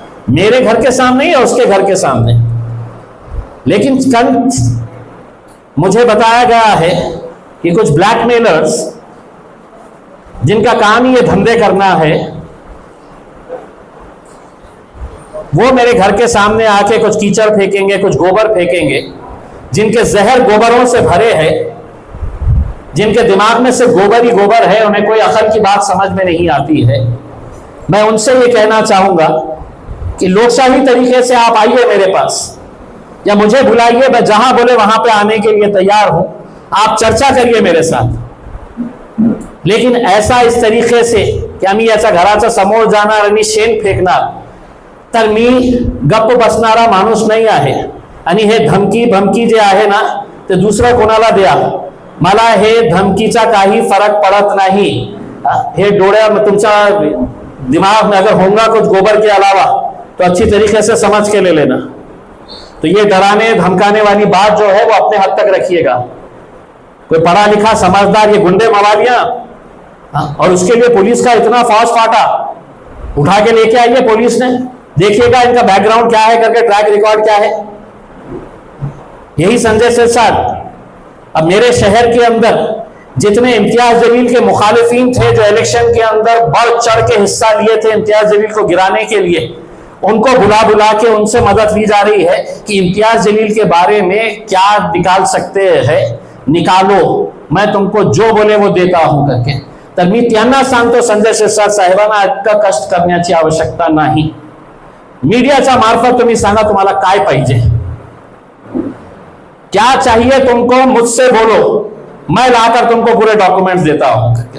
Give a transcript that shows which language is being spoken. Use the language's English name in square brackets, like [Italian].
[Hindi] मेरे घर के सामने या उसके घर के सामने? लेकिन कल मुझे बताया गया है कि कुछ ब्लैकमेलर्स जिनका काम ही ये धंधे करना है, वो मेरे घर के सामने आके कुछ कीचड़ फेंकेंगे, कुछ गोबर फेंकेंगे, जिनके जहर गोबरों से भरे हैं, जिनके दिमाग में सिर्फ गोबर ही गोबर है, उन्हें कोई अकल की बात समझ में नहीं आती है। मैं उनसे ये कहना चाहूंगा कि लोकशाही तरीके से आप आइए मेरे पास या मुझे बुलाइए, मैं जहां बोले वहां पे आने के लिए तैयार हूं। आप चर्चा करिए मेरे साथ, लेकिन ऐसा इस तरीके से की [Marathi] आम्ही याच्या घराचा समोर जाणार आणि शेण फेकणार, तर मी गप्प बसणारा माणूस नाही आहे। आणि हे धमकी भमकी जे आहे ना ते दुसरं कोणाला द्या, मला हे धमकीचा काही फरक पड़त नहीं। हे डोळ्या तुमचा [Hindi] दिमाग में अगर होगा कुछ गोबर के अलावा तो अच्छी तरीके से समझ के ले लेना। तो ये डराने धमकाने वाली बात जो है वो अपने हद तक रखिएगा। कोई पढ़ा लिखा समझदार ये गुंडे मवालियां, और उसके लिए पुलिस का इतना फौज फाटा, उठा के लेके आई है पुलिस ने, देखिएगा इनका बैकग्राउंड क्या है करके, ट्रैक रिकॉर्ड क्या है। यही संजय सिरसाट अब मेरे शहर के अंदर जितने इम्तियाज जलील के मुखालिफिन थे जो इलेक्शन के अंदर बढ़ चढ़ के हिस्सा लिए थे इम्तियाज जलील को गिराने के लिए, उनको बुला बुला के उनसे मदद ली जा रही है कि इम्तियाज जलील के बारे में क्या निकाल सकते हैं, निकालो, मैं तुमको जो बोले वो देता हूं करके। [Marathi] तर मी त्यांना सांगतो संजय सिरसाट साहेबांना इतकं कष्ट करण्याची आवश्यकता नाही। मीडियाच्या मार्फत तुम्ही सांगा तुम्हाला काय पाहिजे, [Hindi] क्या चाहिए तुमको, मुझसे बोलो, मैं लाकर तुमको पूरे डॉक्यूमेंट्स देता हूं।